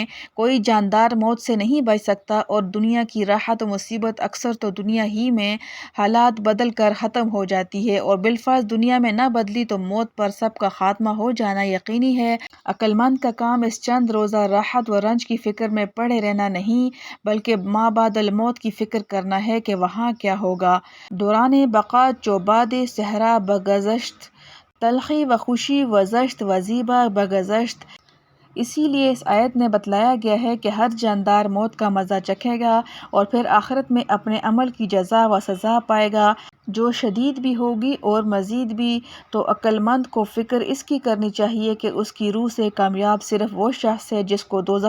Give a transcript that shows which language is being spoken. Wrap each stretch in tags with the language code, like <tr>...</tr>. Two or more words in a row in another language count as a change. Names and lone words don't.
<ur>کوئی جاندار موت سے نہیں بچ سکتا اور دنیا کی راحت و مصیبت اکثر تو دنیا ہی میں حالات بدل کر ختم ہو جاتی ہے، اور بالفرض دنیا میں نہ بدلی تو موت پر سب کا خاتمہ ہو جانا یقینی ہے۔ عقل مند کا کام اس چند روزہ راحت و رنج کی فکر میں پڑے رہنا نہیں، بلکہ ما بعد الموت کی فکر کرنا ہے کہ وہاں کیا ہوگا۔</ur> <fa>دوران بقا چوباد صحرا بگذشت، تلخی و خوشی و زشت و زیبا بگذشت۔</fa> <ur>اسی لیے اس آیت میں بتلایا گیا ہے کہ ہر جاندار موت کا مزہ چکھے گا اور پھر آخرت میں اپنے عمل کی جزا و سزا پائے گا، جو شدید بھی ہوگی اور مزید بھی۔ تو عقل مند کو فکر اس کی کرنی چاہیے کہ اس کی روح سے کامیاب صرف وہ شخص ہے جس کو دوزخ</ur>